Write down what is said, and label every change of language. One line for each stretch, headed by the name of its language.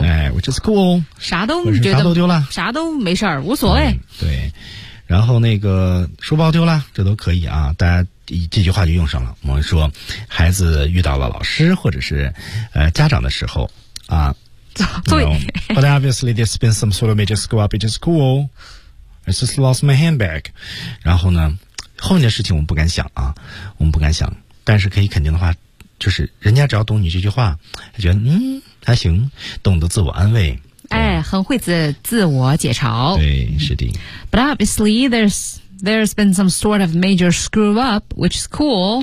English: 哎 ，Which is cool。
Chinese: 啥都你觉得啥都丢了，啥都没事儿，无所谓、嗯。对，然后那个书包丢了，这都可以啊，大家。这句话就用上了。我们说，孩子遇到了老师或者是家长的时候啊，对。
English: But obviously, there's been some sort of major screw up. It's cool. I just lost my handbag.
Chinese: 然后呢，后面的事情我们不敢想啊，我们不敢想。但是可以肯定的话，就是人家只要懂你这句话，他觉得嗯还行，懂得自我安慰。哎，很会自我解嘲。对，是的。
English: But obviously, There's been some sort of major screw up, which is cool.